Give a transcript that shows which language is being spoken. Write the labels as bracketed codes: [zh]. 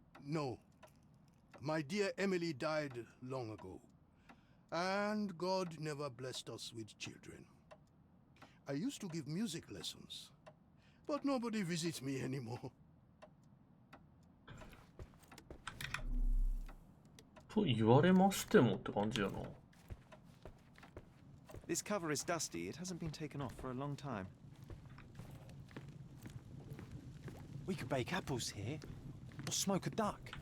[en] No. My dear Emily died long ago. And God never blessed us with children. I used to give music lessons. But nobody visits me anymore. [ja] と言われましてもって感じやな。 [en] This cover is dusty. It hasn't been taken off for a long time. We could bake apples here, or smoke a duck.